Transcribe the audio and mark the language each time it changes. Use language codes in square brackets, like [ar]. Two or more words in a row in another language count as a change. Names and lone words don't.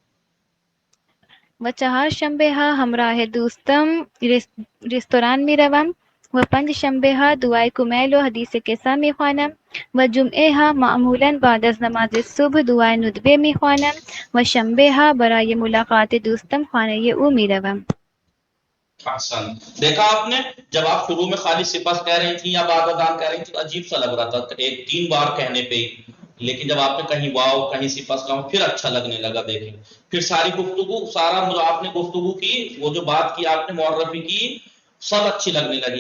[fa] و 4 شنبه ها همراه دوستم رستوران میروم و 5 شنبه ها دعای کمیل و حدیث کسا میخوانم و جمعه ها معمولا بعد از نماز صبح دعای ندبه میخوانم و شنبه ها برای ملاقات دوستم خانه او میروم. احسن. [ur] دیکھا آپ نے، جب آپ شروع میں خالی سپاس کہہ رہی تھیں یا [fa] بعد ازان [ur] کہہ رہی تھیں تو عجیب سا لگ رہا تھا 3 بار کہنے پہ ہی، لیکن جب آپ نے کہیں واو کہیں سپاس کہا پھر اچھا لگنے لگا. دیکھیں پھر ساری گفتگو، سارا جو آپ نے گفتگو کی، وہ جو بات کی آپ نے معرفی کی، سب اچھی لگنے لگی.